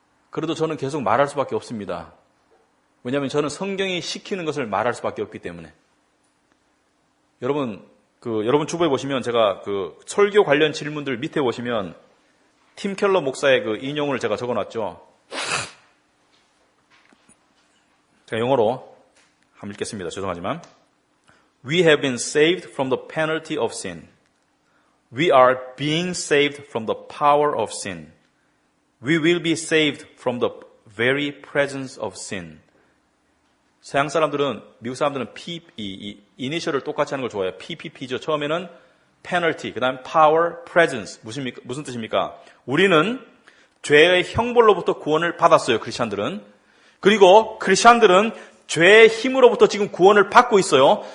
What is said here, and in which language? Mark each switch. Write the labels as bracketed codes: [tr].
[ko] 그래도 저는 계속 말할 수밖에 없습니다. 왜냐하면 저는 성경이 시키는 것을 말할 수밖에 없기 때문에. 여러분 주보에 보시면 제가 설교 관련 질문들 밑에 보시면 팀 켈러 목사의 인용을 제가 적어놨죠. 제가 영어로 한번 읽겠습니다. 죄송하지만. [en] We have been saved from the penalty of sin. We are being saved from the power of sin. We will be saved from the very presence of sin. [ko] 서양 사람들은, 미국 사람들은 이니셜을 똑같이 하는 걸 좋아해요. PPP죠. 처음에는 penalty, 그 다음 power, presence. 무슨 뜻입니까? 우리는 죄의 형벌로부터 구원을 받았어요. 크리스찬들은. 그리고 크리스찬들은 죄의 힘으로부터 지금 구원을 받고 있어요.